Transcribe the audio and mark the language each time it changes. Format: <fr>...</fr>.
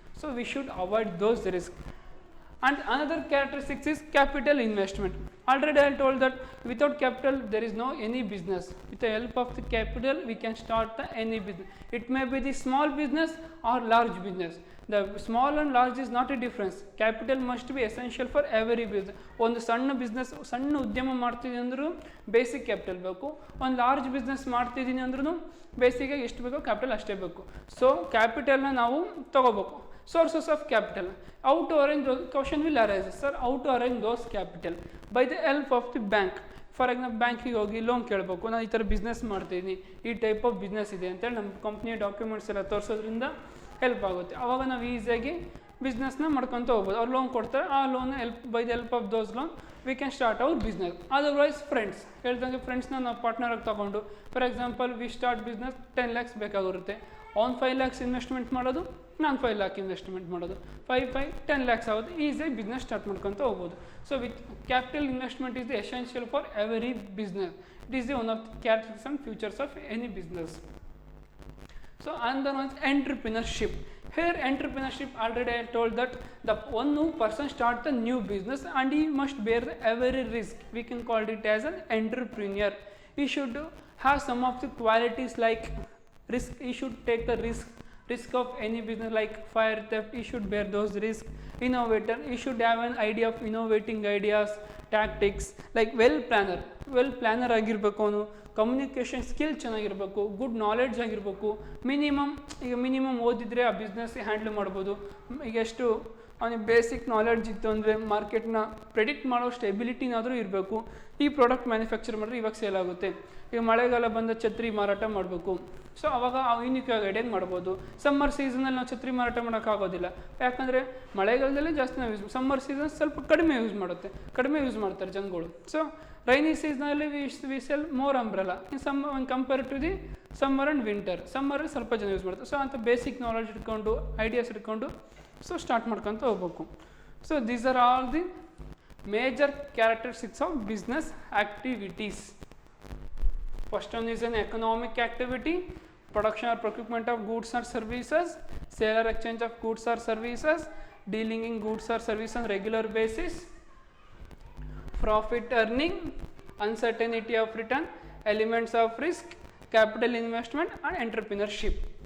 <en>So we should avoid those risks. And another characteristic is capital investment. Already I told that without capital there is no any business. With the help of the capital we can start any business. It may be the small business or large business. The small and large is not a difference. Capital must be essential for every business.</en> <kn>ಒಂದು ಸಣ್ಣ business, ಸಣ್ಣ ಉದ್ಯಮ ಮಾಡ್ತಿದ್ದೀನಿ ಅಂದ್ರೂ basic capital ಬೇಕು. ಒಂದು large business ಮಾಡ್ತಿದ್ದೀನಿ ಅಂದ್ರೂ ಬೇಸಿಕಾಗಿ ಎಷ್ಟು ಬೇಕೋ ಕ್ಯಾಪಿಟಲ್ ಅಷ್ಟೇ ಬೇಕು. ಸೊ ಕ್ಯಾಪಿಟಲ್ನ ನಾವು ತೊಗೋಬೇಕು.</kn> <en>Sources of capital. How to arrange those? Question will arise, sir. How to arrange those capital? By the help of the bank.</en> <kn>For example ಬ್ಯಾಂಕಿಗೆ ಹೋಗಿ ಲೋನ್ ಕೇಳಬೇಕು, ನಾನು ಈ ಥರ ಬಿಸ್ನೆಸ್ ಮಾಡ್ತೀನಿ, ಈ ಟೈಪ್ ಆಫ್ ಬಿಸ್ನೆಸ್ ಇದೆ ಅಂತೇಳಿ ನಮ್ಮ ಕಂಪ್ನಿಯ ಡಾಕ್ಯುಮೆಂಟ್ಸ್ ಎಲ್ಲ ತೋರಿಸೋದ್ರಿಂದ ಹೆಲ್ಪ್ ಆಗುತ್ತೆ. ಆವಾಗ ನಾವು ಈಸಿಯಾಗಿ ಬಿಸ್ನೆಸ್ನ ಮಾಡ್ಕೊತ ಹೋಗ್ಬೋದು. ಅವ್ರು ಲೋನ್ ಕೊಡ್ತಾರೆ, ಆ loan</kn> <en>By the help of those loan we can start our business.</en> <kn>Otherwise friends ಹೇಳ್ದಂಗೆ ಫ್ರೆಂಡ್ಸ್ನ ನಾವು ಪಾರ್ಟ್ನರಾಗಿ ತೊಗೊಂಡು, for example we start business 10 lakhs ಬೇಕಾಗಿರುತ್ತೆ. ಅವ್ನು 5 lakhs ಇನ್ವೆಸ್ಟ್ಮೆಂಟ್ ಮಾಡೋದು, ನಾನು 5 lakh ಇನ್ವೆಸ್ಟ್ಮೆಂಟ್ ಮಾಡೋದು, 10 lakhs ಆಗುತ್ತೆ. ಈಸಿಯಾಗಿ ಬಿಸ್ನೆಸ್ ಸ್ಟಾರ್ಟ್ ಮಾಡ್ಕೊತ ಹೋಗ್ಬೋದು.</kn> <en>So with capital investment is the essential for every business. It is the one of the characteristics and futures of any business. So another one is entrepreneurship. Here entrepreneurship, already I told that the one new person starts a new business and he must bear every risk. We can call it as an entrepreneur. He should have some of the qualities like risk. He should take the risk of any business like fire theft. He should bear those risks. Innovator. He should have an idea of innovating ideas, tactics. Like well planner</en> <kn>ಆಗಿರಬೇಕು ಅವನು. Communication skill ಚೆನ್ನಾಗಿರಬೇಕು, good knowledge ಆಗಿರಬೇಕು. Minimum ಓದಿದರೆ ಆ business handle ಮಾಡ್ಬೋದು. ಈಗ ಎಷ್ಟು ಅವನಿಗೆ ಬೇಸಿಕ್ ನಾಲೆಡ್ಜ್ ಇತ್ತು ಅಂದರೆ ಮಾರ್ಕೆಟ್ನ ಪ್ರೆಡಿಕ್ಟ್ ಮಾಡೋಷ್ಟು ಎಬಿಲಿಟಿನಾದರೂ ಇರಬೇಕು. ಈ ಪ್ರಾಡಕ್ಟ್ ಮ್ಯಾನುಫ್ಯಾಕ್ಚರ್ ಮಾಡಿದ್ರೆ ಇವಾಗ ಸೇಲ್ ಆಗುತ್ತೆ. ಈಗ ಮಳೆಗಾಲ ಬಂದ ಛತ್ರಿ ಮಾರಾಟ ಮಾಡಬೇಕು, ಸೊ ಅವಾಗ ಯೂನಿಕ್ ಐಡಿಯಾಗಿ ಮಾಡ್ಬೋದು. ಸಮ್ಮರ್ ಸೀಸನಲ್ಲಿ ನಾವು ಛತ್ರಿ ಮಾರಾಟ ಮಾಡೋಕ್ಕಾಗೋದಿಲ್ಲ, ಯಾಕಂದರೆ ಮಳೆಗಾಲದಲ್ಲೇ ಜಾಸ್ತಿ ನಾವು ಸಮ್ಮರ್ ಸೀಸನ್ ಸ್ವಲ್ಪ ಕಡಿಮೆ ಯೂಸ್ ಮಾಡ್ತಾರೆ ಜನಗಳು.</kn> <en>So rainy ಸೀಸನಲ್ಲಿ we sell more umbrella in compare to the summer and winter.</en> <kn>ಸಮ್ಮರಲ್ಲಿ ಸ್ವಲ್ಪ ಜನ ಯೂಸ್ ಮಾಡ್ತಾರೆ. ಸೊ ಅಂತ ಬೇಸಿಕ್ ನಾಲೆಡ್ಜ್ ಇಟ್ಕೊಂಡು, ಐಡಿಯಾಸ್ ಇಟ್ಕೊಂಡು ಸೊ ಸ್ಟಾರ್ಟ್ ಮಾಡ್ಕೊತ ಹೋಗ್ಬೇಕು.</kn> <en>So these are all the major characteristics of business activities. First one is an economic activity, production or procurement of goods or services, sale or exchange of goods or services, dealing in goods or services on regular basis, profit earning, uncertainty of return, elements of risk, capital investment and entrepreneurship.</en>